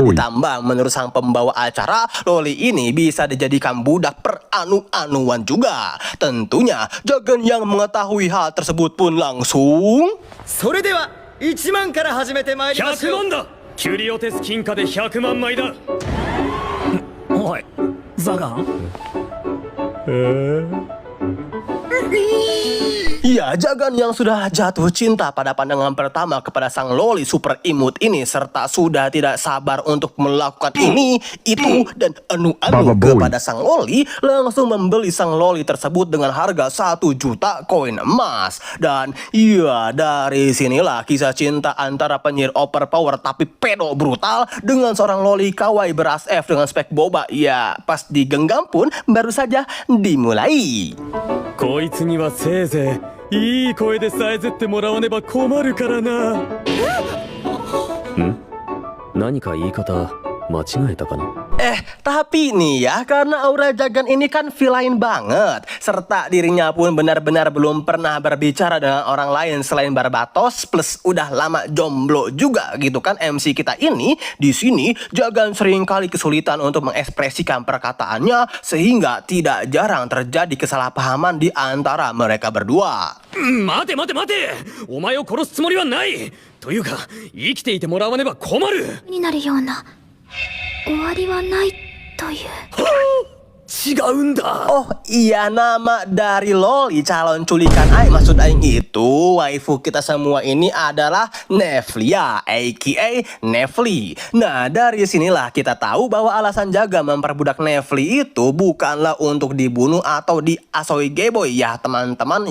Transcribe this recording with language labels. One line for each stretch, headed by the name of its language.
Indonesian: Ditambah menurut sang pembawa acara, loli ini bisa dijadikan budak peranu-anuan juga. Tentunya Jagan yang mengetahui hal tersebut pun langsung
Japanese: それでは1万から始めてまいりましょう。100万だ。キュリオテス金貨で100万枚だ。おい、ザガン。
Indonesian: Ya, Jagan yang sudah jatuh cinta pada pandangan pertama kepada sang loli super imut ini, serta sudah tidak sabar untuk melakukan ini, itu, dan anu-anu kepada sang loli, langsung membeli sang loli tersebut dengan harga 1 juta koin emas. Dan iya, dari sinilah kisah cinta antara penyihir overpower tapi pedo brutal dengan seorang loli kawaii beras F dengan spek boba. Ya, pas digenggam pun baru saja dimulai.
Japanese: こいつにはせいぜいいい声でさえずってもらわねば困るからな。何か言い方間違えたかな。
Indonesian: Tapi nih ya, karena aura Jagan ini kan villain banget, serta dirinya pun benar-benar belum pernah berbicara dengan orang lain selain Barbatos, plus udah lama jomblo juga gitu kan MC kita ini. Di sini Jagan seringkali kesulitan untuk mengekspresikan perkataannya, sehingga tidak jarang terjadi kesalahpahaman di antara mereka berdua.
Japanese: 待て待て待て、お前を殺すつもりはない。というか生きていてもらわねば困る。になるような終わりはないという。違うんだ。
Indonesian: Oh iya, nama dari loli calon culikan Aing, maksud Aing itu waifu kita semua ini adalah Neflia, aka Nefli. Nah, dari sinilah kita tahu bahwa alasan Jaga memperbudak Nefli itu bukanlah untuk dibunuh atau diasoi geboy ya teman-teman.